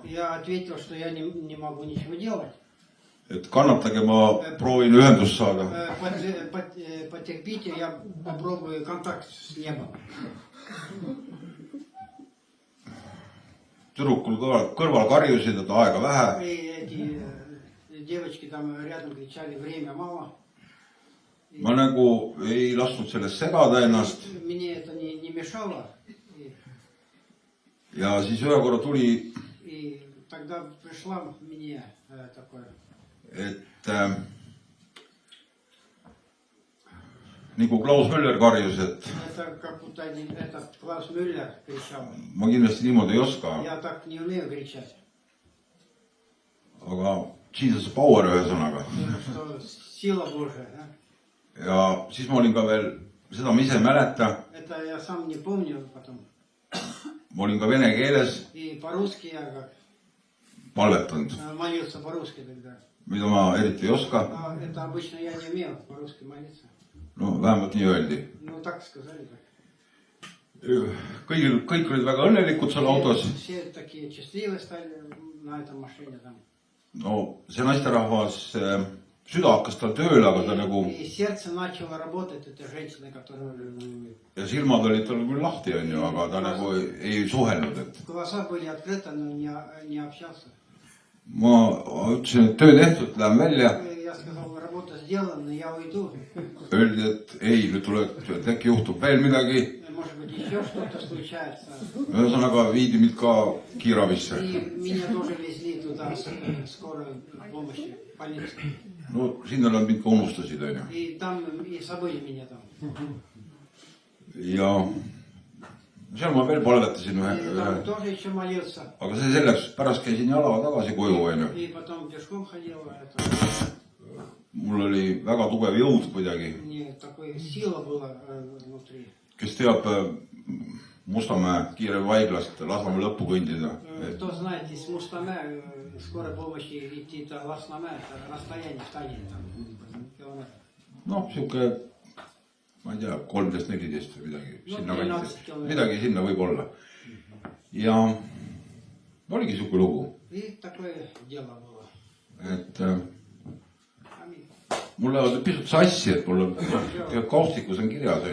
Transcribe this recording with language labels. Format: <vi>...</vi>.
<ru>Я ответил, что я не могу ничего делать.</ru> <et>Et kannatage, ma proovin ühendust saada.</et> <ru>Потерпите, я попробую контакт с небом.</ru> <et>Tüdrukul kõrval karjusid, et aega vähe.</et> <ru>И эти девочки там рядом кричали, время мало.</ru> <et>ma nagu ei lasknud sellest segada ennast</et> <ru>Мне это не mешало.</ru> <et>ja siis ühe korra tuli,</et> <ru>И тогда пришла мне такое.</ru> <et>et nagu Klaus Müller karjus, et</et> <ru>Это как будто этот Клаус Мюллер кричал.</ru> <et>ma kindlasti niimoodi ei oska,</et> <ru>Я так не умею кричать.</ru> <et>aga</et> <en>Jesus power</en> <et>ühesõnaga.</et> <ru>Что сила Божия. Да?</ru> <et>Ja siis ma olin ka veel, seda ma ise ei mäleta,</et> <ru>Это я сам не помню потом.</ru> <et>ma olin ka vene keeles</et> <ru>И по-русски я как</ru> <et>palvetanud,</et> <ru>молился по-русски тогда.</ru> <et>mida ma eriti ei oska.</et> <ru>А это обычно я не умел по-русски молиться.</ru> <et>No vähemalt nii öeldi.</et> <ru>Ну так сказали.</ru> <et>Kõik olid väga õnnelikud seal autos.</et> <ru>Все такие счастливые стали на этом машине там.</ru> <et>No see naisterahvas, süda hakkas tal tööle, aga ta nagu,</et> <ru>И сердце начало работать этой женщины, которая...</ru> <et>ja silmad olid tal küll lahti, on ju, aga ta nagu ei suhelnud, et</et> <ru>Глаза были открыты, но не общался.</ru> <et>ma ütlesin, et töö tehtud, lähen välja.</et> <ru>Я сказал, работа сделана, я уйду.</ru> <et>Öeldi, et ei, nüüd tuleb, et äkki juhtub veel midagi.</et> <ru>Может быть, еще что-то случается.</ru> <et>Ühesõnaga viidi mind ka kiiravisse.</et> <ru>И меня тоже везли туда, скорую помощи, в больницу.</ru> <et>No sinna nad mind ka unustasid, on ju.</et> <ru>И там и забыли меня там.</ru> <et>Ja seal ma veel palvetasin</et> <ru>И там</ru> <et>ühe,</et> <ru>тоже еще молился.</ru> <et>aga see selleks, pärast käisin jalaga tagasi koju, on ju.</et> <ru>И потом пешком ходил. Это...</ru> <et>Mul oli väga tugev jõud kuidagi,</et> <ru>Мне такой сила была внутри.</ru> <et>kes teab Mustamäe Kiirevi haiglast Lasnamäe lõppu kõndida.</et> <ru>Кто знает, из Мустаме скорой помощи идти до Ласнаме, это расстояние в Tallinna там, километр.</ru> <et>Noh, siuke, ma ei tea, 13-14 või midagi, No, sinna 13 kanti. kilomeetrit. Midagi sinna võib olla. Ja oligi siuke lugu,</et> <ru>И такое дело было.</ru> <et>et</et> <ru>Аминь.</ru> <et>mul lähevad pisut sassi, et mul on kaustikus on kirjas, on</et>